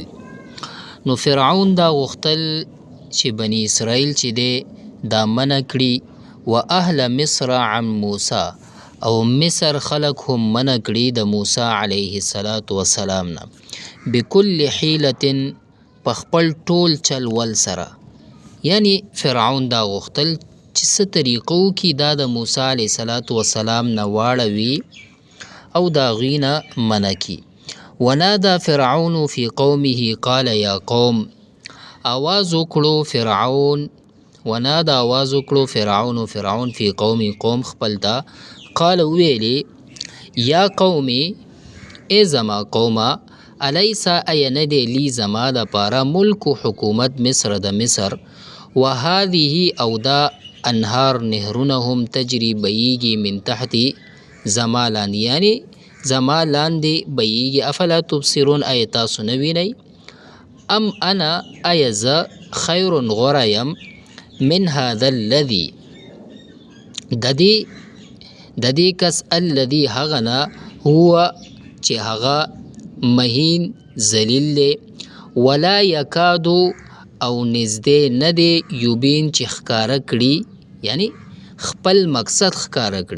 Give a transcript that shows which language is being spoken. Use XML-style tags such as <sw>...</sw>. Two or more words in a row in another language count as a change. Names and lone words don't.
<ps>نو فرعون دا غوښتل چې بني اسرائیل چې دی دا منع کړي،</ps> <ar>و اهل مصر عن موسی،</ar> <ps>او مصر خلق هم منع کړي د موسی</ps> <ar>علیه السلام</ar> <ps>نه،</ps> <ar>بكل حیلة</ar> <ps>په خپل ټول چل ول سره. یعنی فرعون دا غوښتل چې څه طریقو کې دا د موسی</ps> <ar>علیه السلام</ar> <ps>نه واړوي او د هغوی نه منع کړي.</ps> <ar>ونادى فرعون فی قومه قال یا قوم،</ar> <ps>آواز وکړو</ps> <ar>فرعون فی قومه قوم</ar> <ps>خپل ته، قال ویلی</ps> <ar>یا قومي</ar> <ps>ای زما قومه، الیس ای نه دی لی زما د پاره ملک و حکومت مصر د مصر،</ps> <ar>و هذه</ar> <ps>او دا انهار نهرونه هم تجری بیږي</ps> <ar>من تحتی</ar> <ps>زما لاندې، یعنی زما لاندې بیږي.</ps> <ar>افلا تبصرون</ar> <ps>ای تاسو نه وینئ؟</ps> <ar>ام انا</ar> <ps>ای زه خیر غوره یم</ps> <ar>من هذا الذي</ar> <ps>د دې کس الذي هغه نه هو چې هغه مهین ذلیل دی،</ps> <ar>ولا یکادو</ar> <ps>او نږدې نه دی یوبین چې ښکاره کړي، یعنی خپل مقصد ښکاره کړي.</ps>